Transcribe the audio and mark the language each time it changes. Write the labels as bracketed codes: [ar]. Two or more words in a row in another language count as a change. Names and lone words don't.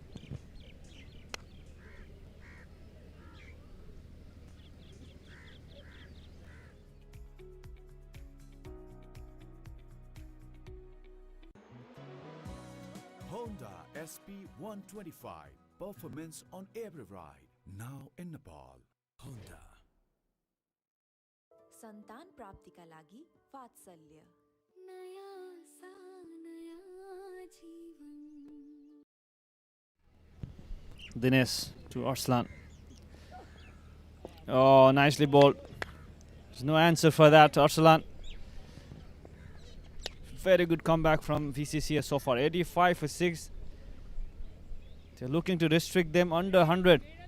[en] Honda SP 125. Performance on every ride. Now in Nepal. Honda. [ne] सन्तान प्राप्तिका लागि वात्सल्य नया सा नया जीवन [en] Dinesh to Arslan. Oh, nicely bowled. There's no answer for that, Arslan. Very good comeback from VCCA so far. 85 for 6. They're looking to restrict them under 100.